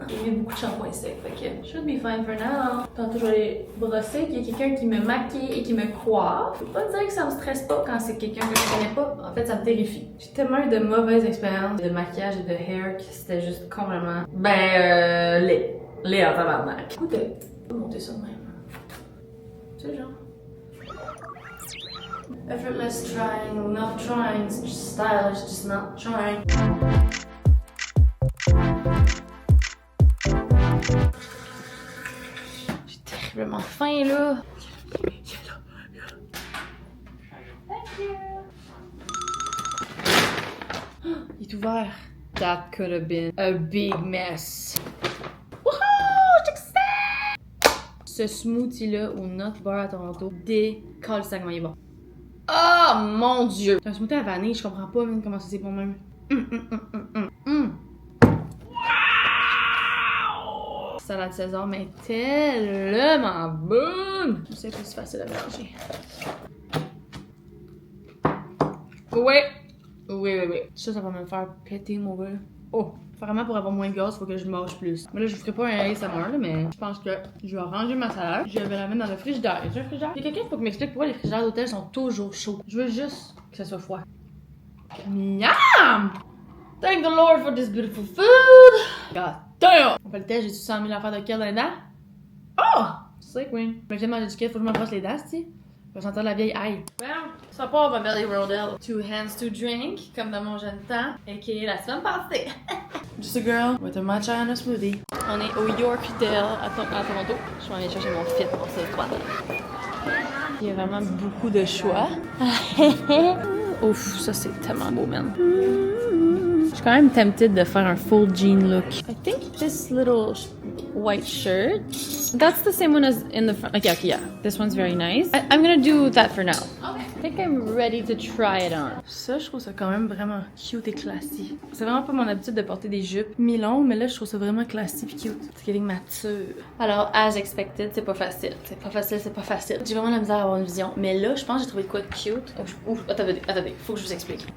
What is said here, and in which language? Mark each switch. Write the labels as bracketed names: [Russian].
[French] J'ai mis beaucoup de shampoing sec, fait que [English] should be fine for now. [French] Tantôt je vais aller brosser, qu'il y a quelqu'un qui me maquille et qui me coiffe. Je peux pas dire que ça me stresse pas quand c'est quelqu'un que je connais pas. En fait, ça me terrifie. J'ai tellement eu de mauvaises expériences de maquillage et de hair que c'était juste complètement, laid en tabarnak. Écoutez, on va monter ça de même. C'est genre. [English] Effortless trying, not trying, it's just stylish, just not trying. [French] J'ai terriblement faim là. [English] Thank you. [French] Il est ouvert. [English] That could have been a big mess. [French] Ce smoothie-là au Nut Bar à Toronto, décolle ça comment il est bon. Oh mon dieu! C'est un smoothie à vanille, je comprends pas même comment ça c'est bon même. Salade César, mais tellement bonne! C'est plus facile à mélanger. Oui. Ça va me faire péter mon gars. Oh! Vraiment, pour avoir moins de gaz, faut que je mange plus. Mais là, je vous ferai pas un ASMR, là, mais je pense que je vais ranger ma salade. Je vais la mettre dans le frigidaire. Y a un frigidaire? Il y a quelqu'un qui m'explique pourquoi les frigidaires d'hôtel sont toujours chauds. Je veux juste que ça soit froid. Miam! [English] Thank the Lord for this beautiful food! God damn! [French] On fait le test, j'ai-tu 100 000 affaires de kale dans les dents? Oh! C'est queen. Mais j'aime manger du kale, faut que je me brosse les dents, tu sais. Je vais sentir la vieille ail. Well, ça part ma belly Rodell. [English] 2 hands to drink, [French] comme dans mon jeune temps, a.k.a. la semaine passée. [English] Just a girl with a matcha and a smoothie. [French] On est au Yorkdale à Toronto. Je m'en viens chercher mon fit pour ce soir. Il y a vraiment beaucoup de choix. Ouf, ça c'est tellement beau, man. Je suis quand même tempted de faire un [English] full jean look. I think this little white shirt, that's the same one as in the front. Okay, yeah. This one's very nice. I'm gonna do that for now. Okay. I think I'm ready to try it on. [French] Ça, je trouve ça quand même vraiment cute et classy. C'est vraiment pas mon habitude de porter des jupes mi-longues, mais là, je trouve ça vraiment classy et cute. C'est [English] getting mature. [French] Alors, [English] as expected, [French] c'est pas facile. C'est pas facile. J'ai vraiment la misère à avoir une vision. Mais là, je pense que j'ai trouvé de quoi de cute. Ouf, attendez, faut que je vous explique.